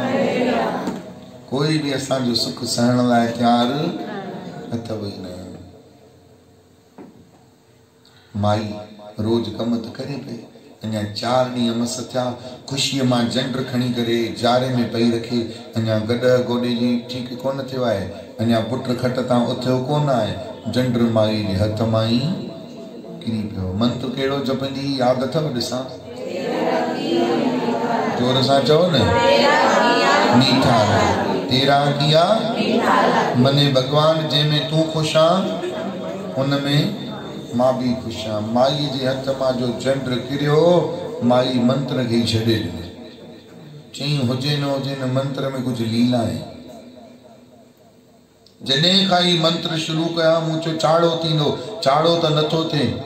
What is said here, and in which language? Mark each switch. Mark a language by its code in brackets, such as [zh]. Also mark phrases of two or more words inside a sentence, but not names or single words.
[sd] कोई बि असांजो सुख सहण लाइ तयारु अथव ई न। माई रोज़ कम त करे पई, अञा 4 ॾींहं मस थिया, ख़ुशीअ मां झंड खणी करे जारे में पई रखे। अञा गॾ गोॾे जी ठीकु कोन थियो आहे, अञा पुट खट तां उथियो कोन आहे, झंड माई जे हथ मां ई किरी पियो। मंत्र कहिड़ो जपंदी यादि अथव? ॾिसां जोर सां चओ न। मीठा तेरा किया मने भगवान, जंहिंमें तूं ख़ुशि आ उनमें मां बि ख़ुशि आहियां। माई जे हथ मां जो झंड किरियो, माई मंत्र खे छॾे ॾिनो। चई हुजे न हुजे न मंत्र में कुझु लीला आहे। जॾहिं खां ई मंत्र शुरू कया मूं चयो चाड़ो थींदो, चाड़ो त नथो थिए।